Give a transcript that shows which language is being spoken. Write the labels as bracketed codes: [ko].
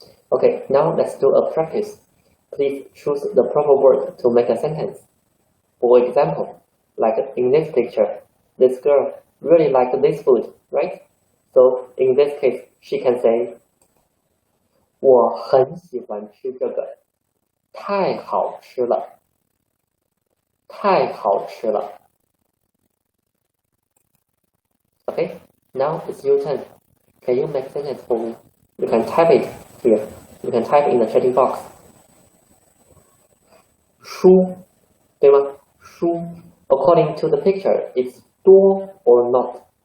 [en] Okay, now let's do a practice. Please choose the proper word to make a sentence. For example, like in this picture, this girl really liked this food, right? So in this case, she can say, [zh] 我很喜欢吃这个，太好吃了，太好吃了。 [en] Okay, now it's your turn. Can you make sentence for me? You can type it here. You can type in the chatting box. [zh] 书，对吗？ [en] 书 according to the picture, it's 多 or not?